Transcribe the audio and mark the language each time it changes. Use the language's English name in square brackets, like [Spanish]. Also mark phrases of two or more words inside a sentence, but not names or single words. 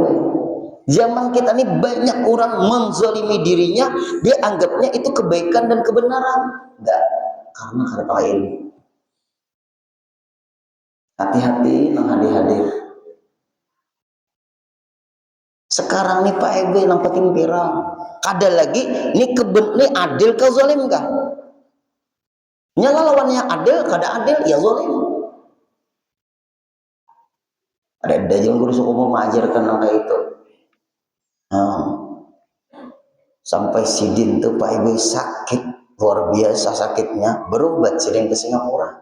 [Indonesian] Zaman kita ini banyak orang menzalimi dirinya, dia anggapnya itu kebaikan dan kebenaran. [Banjar] Enggak, karena kata ilmu. Hati-hati nang hadir-hadir. [Indonesian] Sekarang nih Pak Ibu yang penting viral. [Banjar] Kada lagi ini adil ke zalim kah? Nyala lawannya adil, kada adil ya zalim. [Indonesian] Ada yang guru suku mau mengajarkan angka itu. [Banjar] Sampai sidin tuh Pak Ibu sakit, luar biasa sakitnya, berobat sidin ke Singapura.